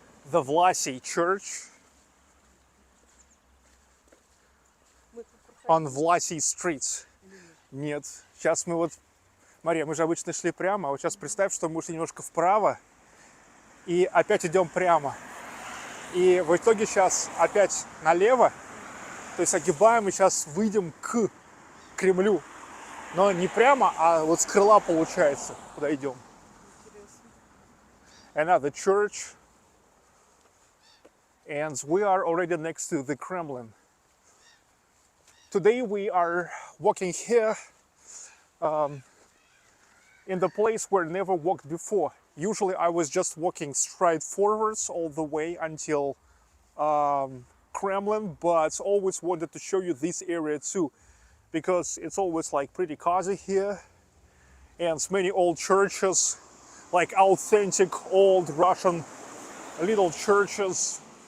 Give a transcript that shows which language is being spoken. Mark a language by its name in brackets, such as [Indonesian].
[English] The Vlasy Church on Vlasy Street. [Russian] Нет, сейчас мы вот, Мария, мы же обычно шли прямо, а вот сейчас представь, что мы ушли немножко вправо и опять идем прямо. И в итоге сейчас опять налево, то есть огибаем и сейчас выйдем к Кремлю. Но не прямо, а вот с крыла получается, куда идем. [English] Another church. And we are already next to the Kremlin. Today we are walking here in the place where I never walked before. Usually I was just walking straight forwards all the way until Kremlin, but always wanted to show you this area too, because it's always like pretty cozy here, and many old churches, like authentic old Russian little churches.